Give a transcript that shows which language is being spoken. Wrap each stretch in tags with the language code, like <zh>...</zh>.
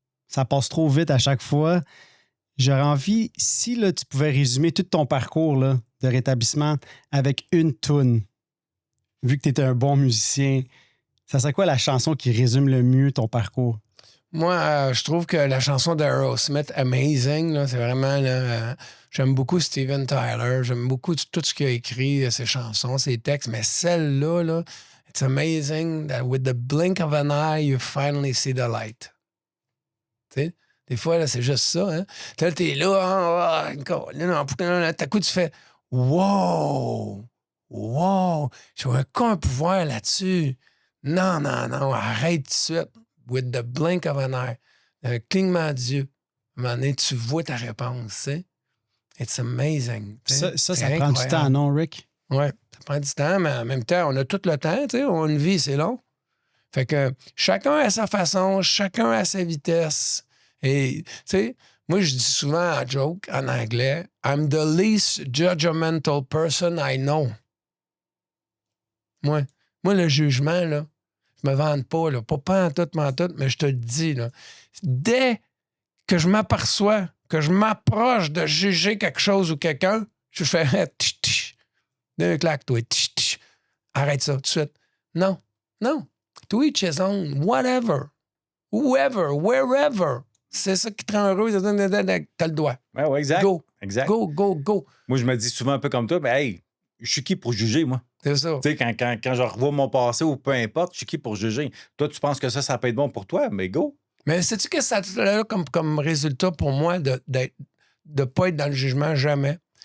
<fr>Ça passe trop vite à chaque fois. J'aurais envie, si là, tu pouvais résumer tout ton parcours là, de rétablissement avec une toune, vu que tu étais un bon musicien, ça serait quoi la chanson qui résume le mieux ton parcours? Moi, je trouve que la chanson d'Aerosmith, Amazing, là, c'est vraiment... Là, j'aime beaucoup Steven Tyler. J'aime beaucoup tout ce qu'il a écrit, ses chansons, ses textes. Mais celle-là, là,</fr> <en>it's amazing that with the blink of an eye, you finally see the light.</en> <fr>Tu sais? Des fois, là, c'est juste ça. Hein? Là, t'es là, t'as coup, tu fais « Wow! Wow! J'ai aucun pouvoir là-dessus. Non, non, non, arrête tout de suite.</fr> <en>With the blink of an eye.</en> <fr>Un clignement d'yeux. À un moment donné, tu vois ta réponse, tu sais.</fr> <en>It's amazing.</en> <fr>Ça C'est prend du temps, non, Rick? Oui, ça prend du temps, mais en même temps, on a tout le temps, tu sais. On a une vie, c'est long. Fait que chacun a sa façon, chacun a sa vitesse. Et, tu sais, moi, je dis souvent en joke, en anglais,</fr> <en>I'm the least judgmental person I know.</en> <fr>Moi, le jugement, là, je me vante pas, là, pas en tout, mais je te le dis, là, dès que je m'aperçois, que je m'approche de juger quelque chose ou quelqu'un, je fais tch, tch. D'un claque, toi, tch, tch. Arrête ça tout de suite. Non, non.</fr> <en>To each his own, whatever, whoever, wherever.</en> <fr>C'est ça qui te rend heureux, t'as le doigt. Ouais, exact. Go. Exact. Go, go, go. Moi, je me dis souvent un peu comme toi, mais hey, je suis qui pour juger, moi? C'est ça. Tu sais, quand je revois mon passé ou peu importe, je suis qui pour juger? Toi, tu penses que ça peut être bon pour toi, mais go. Mais sais-tu que ça a comme résultat pour moi de ne pas être dans le jugement jamais?</fr>